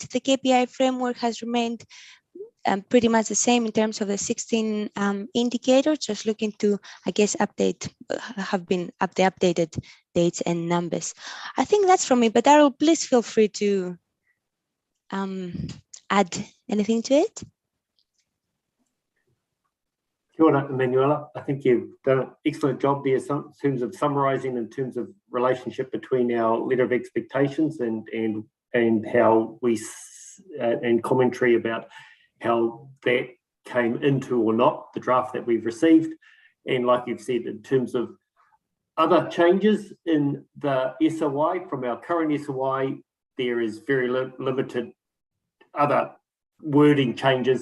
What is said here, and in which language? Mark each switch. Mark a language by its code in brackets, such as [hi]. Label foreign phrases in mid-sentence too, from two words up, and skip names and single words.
[en] The KPI framework has remained pretty much the same in terms of the 16 indicators, just looking to, I guess, have been the updated dates and numbers. I think that's from me, but Daryl, please feel free to add anything to it. [mi] Kia ora, Emanuela. [en] I think you've done an excellent job there in terms of summarising, in terms of relationship between our letter of expectations and how we and commentary about how that came into or not the draft that we've received. And like you've said, in terms of other changes in the SOI from our current SOI, there is very limited other wording changes.